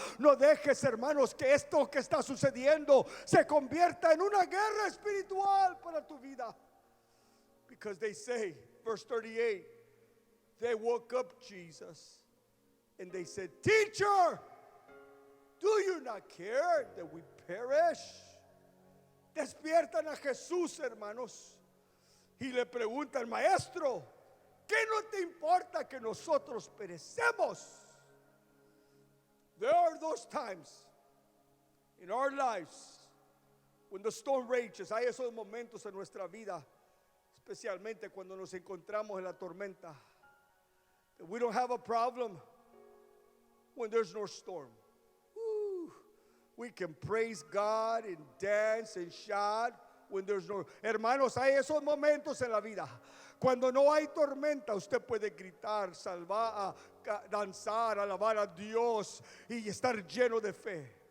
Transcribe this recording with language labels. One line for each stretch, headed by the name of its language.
Spanish: No dejes, hermanos, que esto que está sucediendo se convierta en una guerra espiritual para tu vida.
English: Because they say, verse 38, they woke up Jesus and they said, Teacher, do you not care that we perish?
Spanish: Despiertan a Jesús, hermanos, y le preguntan, Maestro, ¿qué no te importa que nosotros perecemos?
English: There are those times in our lives when the storm rages.
Spanish: Hay esos momentos en nuestra vida, especialmente cuando nos encontramos en la tormenta,
English: that we don't have a problem when there's no storm.
Spanish: Woo.
English: We can praise God and dance and shout when there's no.
Spanish: Hermanos, hay esos momentos en la vida. Cuando no hay tormenta, usted puede gritar, salvar, danzar, alabar a Dios y estar lleno de fe.